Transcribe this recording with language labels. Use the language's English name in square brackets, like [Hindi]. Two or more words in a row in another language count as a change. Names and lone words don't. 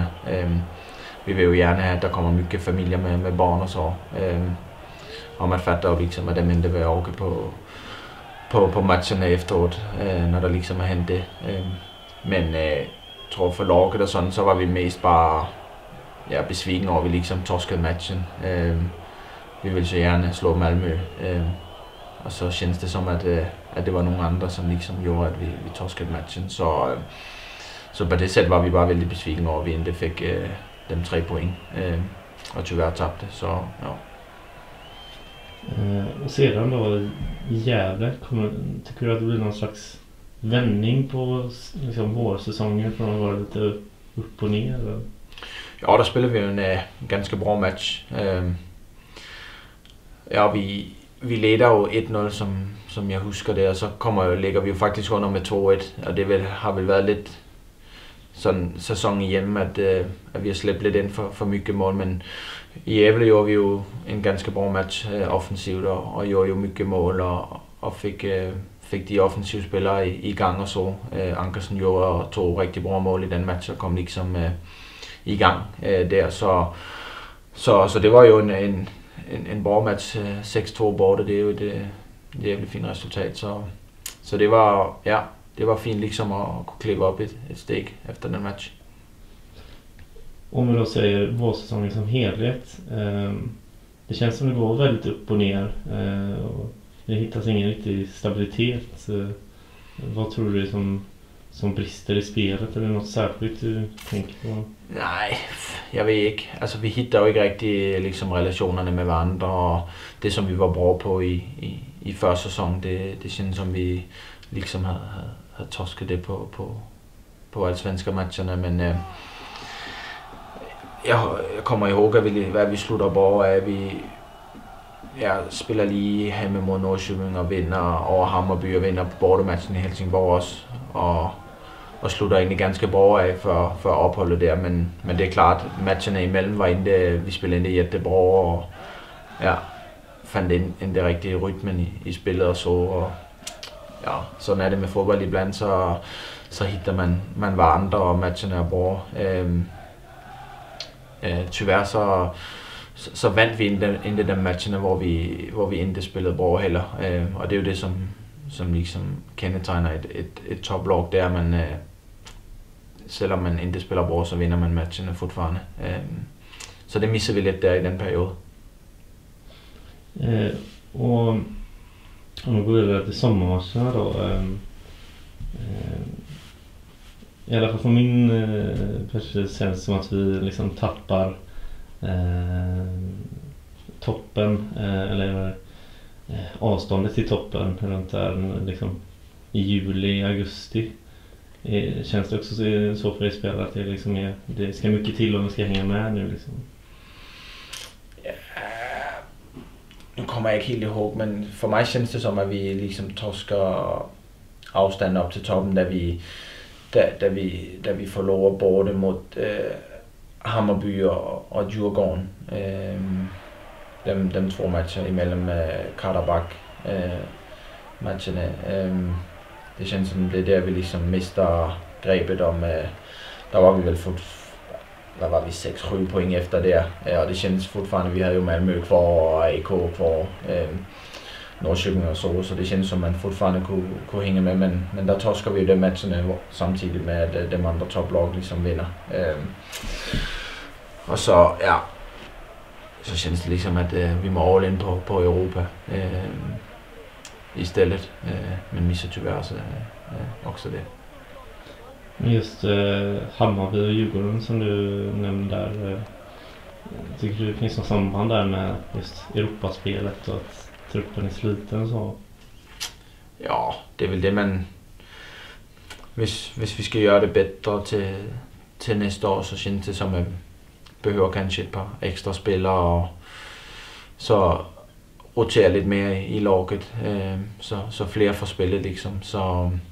[Danish] Vi vil jo gerne have, at der kommer mycket familier med børn og så. Og man fatter jo liksom, at dem ikke vil orke på matcherne efteråt, når der liksom er hent det. Men jeg tror for laget og sådan, så var vi mest bare besviken over, at vi liksom torskede matchen. Vi ville så gerne slå Malmö. Og så kändes det som, at det var nogle andre, som liksom gjorde, at vi torskede matchen. Så på det sæt var vi bare vældig besviken over, at vi ikke fik dem 3 point. Og tyvärr tabte, så ja. [Swedish] Och sedan då i Gävle, tycker du att det blir någon slags vändning på liksom vårsäsongen från att vara lite upp och ner? Eller? [Danish] Ja, der spiller vi jo en ganske bra match. Vi leder jo 1-0, som jeg husker det, og så ligger vi jo faktisk under med 2-1, og det har vel været lidt sådan sæson hjemme, at vi har slæbt lidt ind for mycket mål, men i Gävle gjorde vi jo en ganske bra match offensivt, og gjorde jo mycket mål, og fik de offensive spillere i gang og så. Ankersen gjorde og tog rigtig bra mål i den match, og kom liksom i gang der, så det var jo en bra match, 6-2 borte, det er jo et jævligt fint resultat, så det var fint liksom at kunne klippe op et steg efter den match. [Swedish] Om vi då säger vårsäsongen som helhet, det känns som det går väldigt upp och ner. Och det hittas ingen riktig stabilitet. Vad tror du är som brister i spelet? Eller något särskilt du tänker på? [Danish] Nej, jeg ved ikke. Altså, vi hitter jo ikke rigtig liksom, relationerne med hverandre, og det, som vi var bra på i første sæson, det synes som vi liksom havde tosket det på [Swedish] allsvenska matcherna, [Danish] men jeg kommer ihåg, hvad vi slutter bra af. Vi spiller lige hjemme mod Nordsjælland og vinder over Hammarby og vinder bortematchen i Helsingborg også, og slutter egentlig ganske bra af for opholdet der, men det er klart, matcherne imellem var ikke, vi spillede ikke jättebra, og fandt ind det rigtige rytmen i spillet og så, og sådan er det med fodbold iblandt, så hitter man hverandre, og matcherne er bra. Tyvärr så vandt vi ikke de matcherne, hvor vi ikke spillede bra heller, og det er jo det, som liksom kendetegner et toplag der, men selvom man ikke spiller bra, så vinder man matchene fortfarande. Så det misser vi lidt der i den periode. [Swedish] Och om vi går vidare till sommarmatcherna då. I alla fall från min perspektiv känns det som att vi liksom tappar toppen eller avståndet till toppen runt där liksom i juli, augusti. Känns det också så för dig spelare att det ska mycket till om vi ska hänga med nu liksom? [Danish] Nu kommer jeg ikke helt ihåg, men for mig [Swedish] känns det som, [Danish] at vi liksom torsker afstand op til toppen, da vi forlorer borte mod Hammarby og Djurgården. Dem 2 matcher imellem Karabakh matcherne. [Swedish] Det känns som [Danish] det er der, vi liksom mister grebet om. Der var vi vel hvad var vi 6-7 point efter der, og det [Swedish] kändes fortfarande, [Danish] vi havde jo Malmö kvar og AK kvar, Nordsjælland og så [Swedish] det kändes som [Danish] man fortfarande kunne hænge med, men der torsker vi jo de matcherne samtidig med at de andre toplag ligesom vinder. Og så så [Swedish] känns det liksom [Danish] at vi må all in på Europa i stedet, men misser [Swedish] tyvärr också [Danish] det. [Swedish] Just Hammarby och Djurgården som du nämnde där, tycker du det finns något samband där med just Europaspelet och att truppen är sliten och så? Ja, det är väl det man, [Danish] hvis vi skal gøre det bedre til næste år, så [Swedish] känns det som [Danish] at behøver kanskje et par ekstra spillere og så rotere lidt mere i laget, så flere får spillet liksom, så